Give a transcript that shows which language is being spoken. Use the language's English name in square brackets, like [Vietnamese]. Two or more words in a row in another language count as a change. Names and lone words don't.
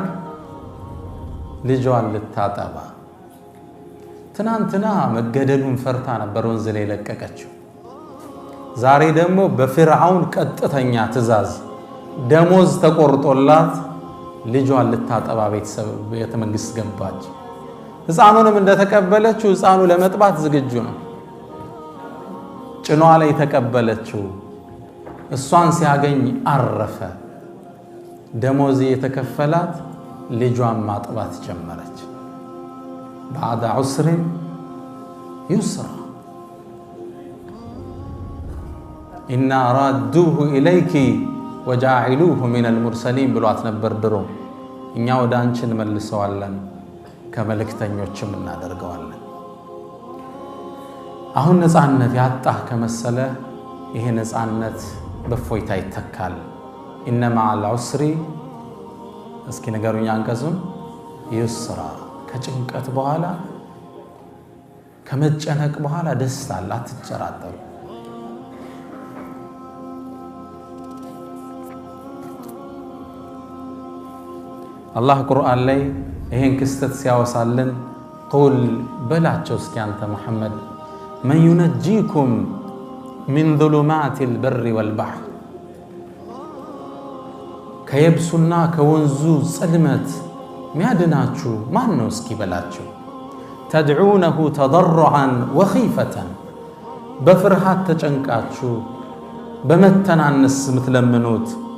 [Amharic] ልጇን ልታጠባ። ትናንትና መገደሉን ፈርታ ነበር ወንዝ ላይ ለቀቀችው። ዛሬ ደግሞ በፍርዓውን ቀጥተኛ ትእዛዝ ደሞዝ ተቆርጦላት ልጇን ልታጠባ ቤተ መንግስት ገባች። ሕፃኑንም እንደተቀበለችው ሕፃኑ ለመጥባት ዝግጁ ነው። ጭኗ ላይ ተቀበለችው። እሷን ሲያገኝ አረፈ። ደሞዝ የተከፈላት ልጇን ማጥባት ጀመረች። [Arabic] بعد عسر يسرا إنا رادوه إليك وجاعلوه من المرسلين [Amharic] ብሏት ነበር ድሮ። እኛ ወደ አንቺ እንመልሰዋለን ከመልእክተኞችም እናደርገዋለን። አሁን ነፃነት ያጣህ ከመሰለ ይሄ ነፃነት በፎይታ ይተካል። [Arabic] إن مع العسر [Amharic] እስኪ ንገሩኝ አንቀጹን። ይስራ ከጭንቀት በኋላ ከመጨነቅ በኋላ ደስታ አለ። አትጨራጠሩ። አላህ ቁርአን ላይ ይሄን ክስተት ሲያወሳልን ቁል በላቸው እስኪ አንተ መሐመድ [Arabic] من ينجيكم من ظلمات البر والبحر [Amharic] ከየብሱና ከወንዙ ጽልመት ሚያድናችሁ ማን ነው እስኪ በላቸው። [Arabic] تدعونه تضرعا وخيفة [Amharic] በፍርሃት ተጨንቃችሁ በመተናነስ ምትለምኑት